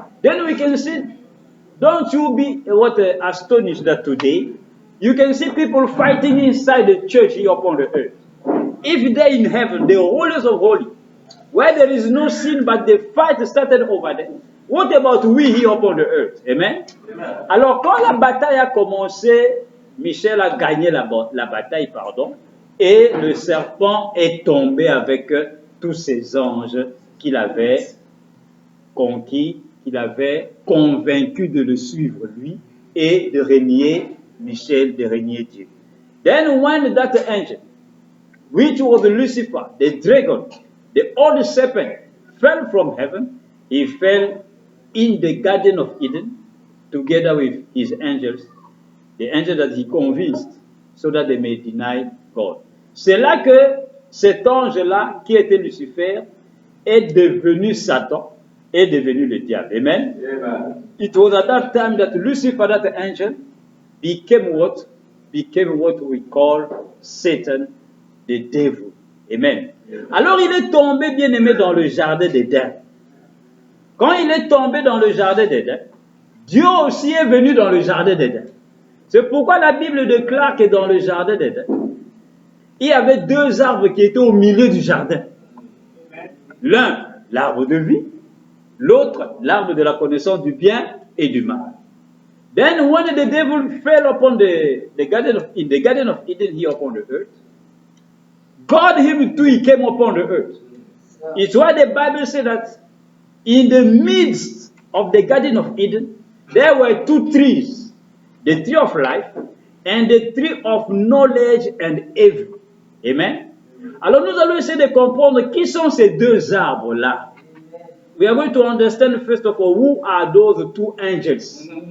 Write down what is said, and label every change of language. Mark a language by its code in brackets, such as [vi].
[en] Then we can see, don't you be astonished that today, you can see people fighting inside the church here upon the earth. If they're in heaven, the holiest of holy, where there is no sin, but the fight started over there. What about we here upon the earth? Amen? Amen. [fr] Alors, quand la bataille a commencé, Michel a gagné la bataille, et le serpent est tombé avec tous ses anges qu'il avait conquis, qu'il avait convaincu de le suivre, lui, et de régner Michel, de régner Dieu. [en] Then when that angel, which was Lucifer, the dragon, the old serpent, fell from heaven, he fell in the Garden of Eden, together with his angels, the angel that he convinced so that they may deny God. [fr] C'est là que cet ange-là, qui était Lucifer, est devenu Satan, est devenu le diable. Amen. Amen. [en] It was at that time that Lucifer, that angel, became what? Became what we call Satan, the devil. Amen. [fr] Alors il est tombé, bien aimé, dans le jardin d'Éden. Quand il est tombé dans le jardin d'Éden, Dieu aussi est venu dans le jardin d'Éden. C'est pourquoi la Bible déclare que dans le jardin d'Éden, il y avait deux arbres qui étaient au milieu du jardin. L'un, l'arbre de vie, l'autre, l'arbre de la connaissance du bien et du mal. [en] Then when the devil fell upon the garden of Eden here upon the earth, God him too, he came upon the earth. It's why the Bible says that in the midst of the garden of Eden, there were two trees, the tree of life and the tree of knowledge and evil. Amen. [fr] Alors nous allons essayer de comprendre qui sont ces deux arbres-là. [en] We are going to understand first of all who are those two angels.